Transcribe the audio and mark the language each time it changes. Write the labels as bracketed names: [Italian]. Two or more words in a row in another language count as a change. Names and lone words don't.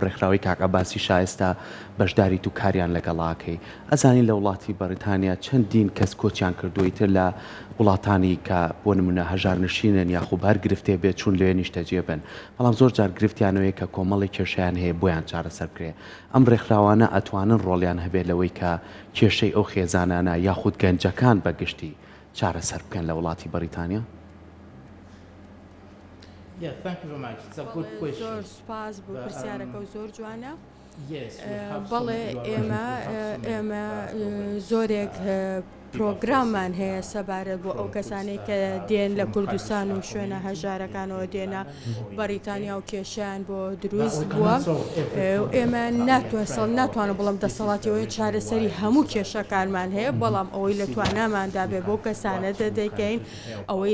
[Central Kurdish] ڕێکخراوی کاک عەباسی شایستا بەشداری تو کاریان لەگەڵاکەی ئەزانی لە وڵاتی بەریتانیا چەندین کەس کۆچیان کردووی تر لە وڵاتانی کە بۆ نمونە هەژارنشینن یاخوب هەر گرفتێ بێت چون لێ نیشتەجێ بن بەڵام زۆر جار گرفتیانەوەی کە کۆمەڵی کێشیان هەیە بۆیان چارەسەر بکرێ ئەم ڕێکخراوانە ئەتوانن ڕۆڵیان هەبێت لەوەی کە کێشەی ئەو خێزانانە یاخود گەنجەکان بەگشتی چارەسەر بکەن لە وڵاتی بەریتانیا؟ [English] Yeah, thank you very much. It's a good question. [Central Kurdish] زۆر سپاس بۆ پرسیارەکە و زۆر جوانە. [English] Yes, we have [Central Kurdish] بەڵێ [English] some [Central Kurdish] ئێمە زۆرێک پرۆگراممان هەیە سەبارەت بۆ ئەو کەسانی کە دێن لە کوردستان و شوێنە هەژارەکانەوە دێنە بەریتانیا و کێشیان بۆ دروست بووە ئێمە ناتوانە بڵم دەسەڵاتیەوەی چارەسەری هەموو کێشەکانمان هەیە بەڵام ئەوەی لە تواناماندا بێ بۆ کەسانە دەدەکەین ئەوەی